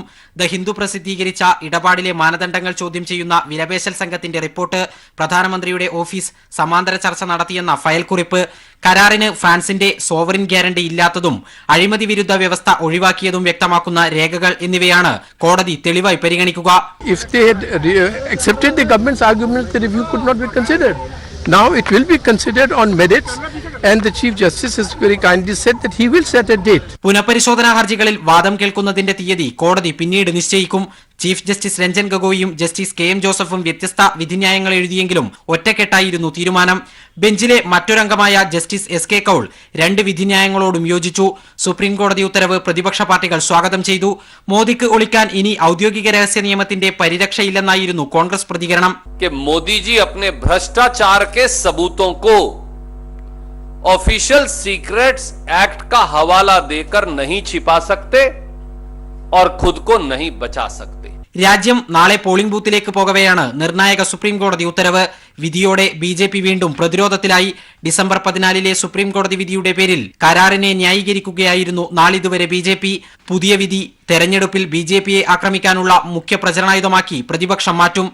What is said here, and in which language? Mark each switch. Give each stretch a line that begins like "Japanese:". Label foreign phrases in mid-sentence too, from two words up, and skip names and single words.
Malayalam: ദ ഹിന്ദു പ്രസിദ്ധീകരിച്ച ഇടപാടിലെ മാനദണ്ഡങ്ങൾ ചോദ്യം ചെയ്യുന്ന വിലപേശൽ സംഘത്തിന്റെ റിപ്പോർട്ട്, പ്രധാനമന്ത്രിയുടെ ഓഫീസ് സമാന്തര ചർച്ച നടത്തിയെന്ന ഫയൽ കുറിപ്പ്, കരാറിന് ഫ്രാൻസിന്റെ
English: sovereign guarantee
Malayalam: ഇല്ലാത്തതും അഴിമതി വിരുദ്ധ വ്യവസ്ഥ ഒഴിവാക്കിയതും വ്യക്തമാക്കുന്ന രേഖകൾ എന്നിവയാണ് കോടതി തെളിവായി പരിഗണിക്കുക.
English: If they had accepted the government's argument, the review could not be considered. Now it will be considered on merits, and the Chief Justice has very kindly said that he will set a date.
Malayalam: പുനഃപരിശോധനാ ഹർജികളിൽ വാദം കേൾക്കുന്നതിന്റെ തീയതി കോടതി പിന്നീട് നിശ്ചയിക്കും. ചീഫ് ജസ്റ്റിസ് രഞ്ജൻ ഗൊഗോയും ജസ്റ്റിസ് KM ജോസഫും വ്യത്യസ്ത വിധിന്യായങ്ങൾ എഴുതിയെങ്കിലും ഒറ്റക്കെട്ടായിരുന്നു തീരുമാനം. ബെഞ്ചിലെ മറ്റൊരംഗമായ ജസ്റ്റിസ് SK കൌൾ 2 വിധിന്യായങ്ങളോടും യോജിച്ചു. സുപ്രീം കോടതി ഉത്തരവ് പ്രതിപക്ഷ പാർട്ടികൾ സ്വാഗതം ചെയ്തു. മോദിക്ക് ഒളിക്കാൻ ഇനി ഔദ്യോഗിക രഹസ്യ നിയമത്തിന്റെ പരിരക്ഷയില്ലെന്നായിരുന്നു കോൺഗ്രസ് പ്രതികരണം.
Hindi: മോദിജി अपने भ्रष्टाचार के सबूतों को ऑफिशियल सीक्रेट्स एक्ट का हवाला देकर नहीं छिपा सकते और खुद को नहीं बचा सकते.
Malayalam: രാജ്യം നാളെ പോളിംഗ് ബൂത്തിലേക്ക് പോകവെയാണ് നിർണായക സുപ്രീം കോടതി ഉത്തരവ്. വിധിയോടെ BJP വീണ്ടും പ്രതിരോധത്തിലായി. ഡിസംബർ 14 സുപ്രീം കോടതി വിധിയുടെ പേരിൽ കരാറിനെ ന്യായീകരിക്കുകയായിരുന്നു നാളിതുവരെ BJP. പുതിയ വിധി തെരഞ്ഞെടുപ്പിൽ BJPയെ ആക്രമിക്കാനുള്ള മുഖ്യ പ്രചരണായുധമാക്കി പ്രതിപക്ഷം മാറ്റും.